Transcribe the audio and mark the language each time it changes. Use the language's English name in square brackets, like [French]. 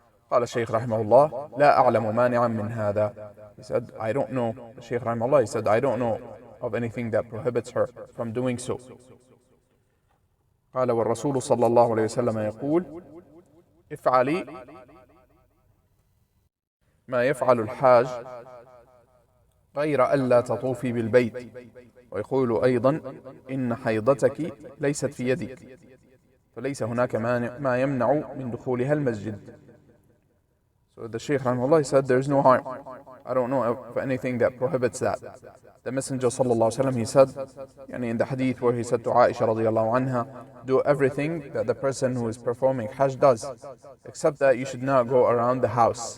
[Arabic] قال الشيخ رحمه الله: لا أعلم مانعا من هذا. [English] He said, I don't know. The Shaykh rahimahullah, he said, I don't know of anything that prohibits her from doing so. [Arabic] قال والرسول صلى الله عليه وسلم يقول: افعلي ما يفعل الحاج غير ألا تطوفي بالبيت. ويقول أيضا: إن حيضتك ليست في يدك فليس هناك ما يمنع من دخولها المسجد. [English] So the Shaykh rahimahullah, he said, there is no harm. I don't know of anything that prohibits that. The Messenger sallallahu alaihi wasallam, he said, in the hadith where he said to Aisha radiyallahu anha, do everything that the person who is performing Hajj does, except that you should not go around the house.